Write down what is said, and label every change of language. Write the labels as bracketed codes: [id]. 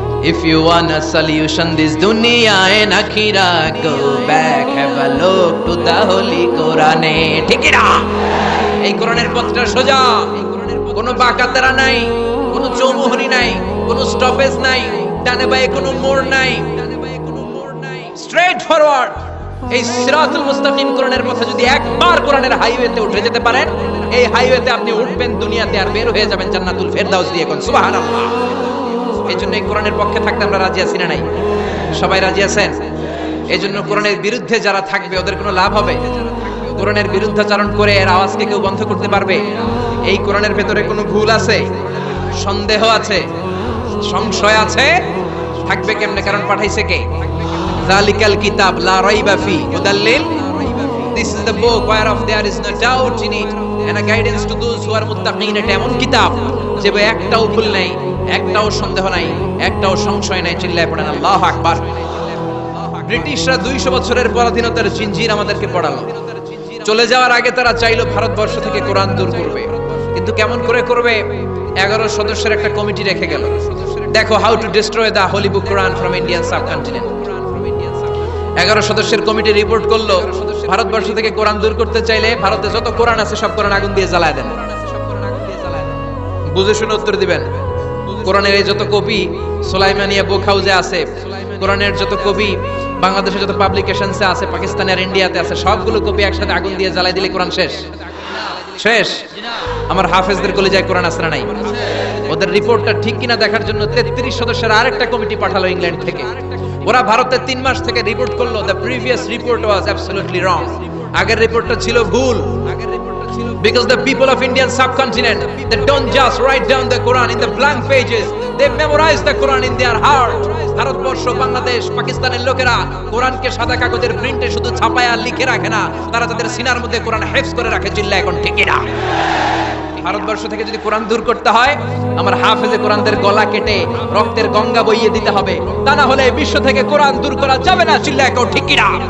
[en] If you want a solution this dunya and akhirah, go back, have a look to the holy Quran. [bn] ঠিক না? এই কোরআনের পথটা সোজা, কোনো বাঁকাতেরা নাই, কোনো চৌমুহনী নাই, কোনো স্টপেজ নাই, ডানে বাঁয়ে কোনো মোড় নাই, স্ট্রেট ফরওয়ার্ড। এই সিরাতুল মুস্তাকিম কোরআনের পথে যদি একবার কোরআনের হাইওয়েতে উঠে যেতে পারেন, এই হাইওয়েতে আপনি উঠবেন দুনিয়াতে আর বের হয়ে যাবেন জান্নাতুল ফেরদাউস দিয়ে। কোন সুবহানাল্লাহ। এই জন্য এই কোরআনের পক্ষে থাকতে আমরা রাজি আছি না নাই? সবাই রাজি আছেন? এই জন্য কোরআনের বিরুদ্ধে যারা থাকবে ওদের কোনো লাভ হবে? কোরআনের বিরুদ্ধাচরণ করে এর আওয়াজকে কেউ বন্ধ করতে পারবে? এই কোরআনের ভেতরে কোনো ভুল আছে, সন্দেহ আছে, সংশয় আছে? থাকবে কেমনে? কারণ পাঠাইছে কে? [ar] যালিকাল কিতাব লা রাইবা ফি হুদাল লিল। [en] this is the book whereof there is no doubt in it and a guidance to those who are muttaqin. [bn] এটা এমন কিতাব যে একটাও ভুল নাই, একটাও সন্দেহ নাই, একটাও সংশয় নাই। চিল্লায় পড়েন আল্লাহু আকবার। ব্রিটিশরা 200 বছরের পরাধীনতার জিঞ্জির আমাদেরকে পড়ালো। চলে যাওয়ার আগে তারা চাইলো ভারতবর্ষ থেকে কোরআন দূর করবে, কিন্তু কেমন করে করবে? 11 সদস্যের একটা কমিটি রেখে গেল। দেখো, [en] How to destroy the holy book Quran from Indian subcontinent. [bn] 11 সদস্যের কমিটি রিপোর্ট করলো, ভারতবর্ষ থেকে কোরআন দূর করতে চাইলে ভারতে যত কোরআন আছে সব কোরআন আগুন দিয়ে জ্বালায় দেন। বুঝে শুনে উত্তর দিবেন। কোরআনের এই যত কপি সুলাইমানিয়া বুক হাউসে আছে, কোরআনের যত কপি বাংলাদেশে যত পাবলিকেশনসে আছে, পাকিস্তানে আর ইন্ডিয়াতে আছে, সবগুলো কপি একসাথে আগুন দিয়ে জ্বালাই দিলে কোরআন শেষ। শেষ। আমার হাফেজদের কলেজায় কোরআন আছে না নাই? ওদের রিপোর্টটা ঠিক কিনা দেখার জন্য 33 সদস্যের আরেকটা কমিটি পাঠালো ইংল্যান্ড থেকে। ওরা ভারতে 3 মাস থেকে রিপোর্ট করলো, [en] The previous report was absolutely wrong. [bn] আগের রিপোর্টটা ছিল ভুল। [en] Because the people of Indian subcontinent, they don't just write down the Quran in the blank pages, they memorize the Quran in their heart. [bn] Bharatvarsha, Bangladesh, পাকিস্তানের লোকেরা কোরআনকে সাদা কাগজের প্রিন্টে শুধু ছাপায় আর লিখে রাখে না, তারা তাদের সিনার মধ্যে কোরআন হেফজ করে রাখে। চিল্লা এখন ঠিক না? ভারতবর্ষ থেকে যদি কোরআন দূর করতে হয়, আমার হাফেজে কোরআনদের গলা কেটে রক্তের গঙ্গা বইয়ে দিতে হবে, তা না হলে বিশ্ব থেকে কোরআন দূর করা যাবে না। চিল্লা এখন ঠিক না?